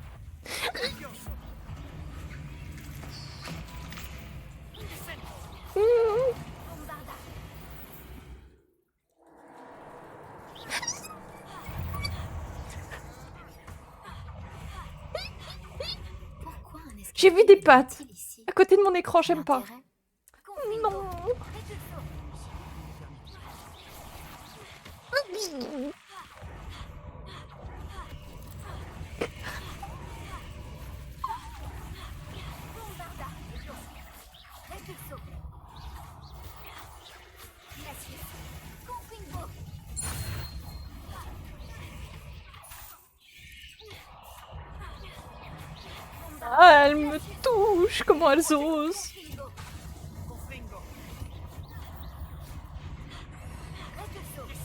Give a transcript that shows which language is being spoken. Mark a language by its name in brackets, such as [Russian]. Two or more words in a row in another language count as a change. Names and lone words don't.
[French] Bombarda. Pourquoi un escalier J'ai vu des pattes est-il ici? à côté de mon écran, j'aime pas. L'intérêt? Confringo. Non. Repulso. Bombarda. Repulso. Glacius. Confringo. Ah, elle me touche, comment elles osent. Confringo. Repulso.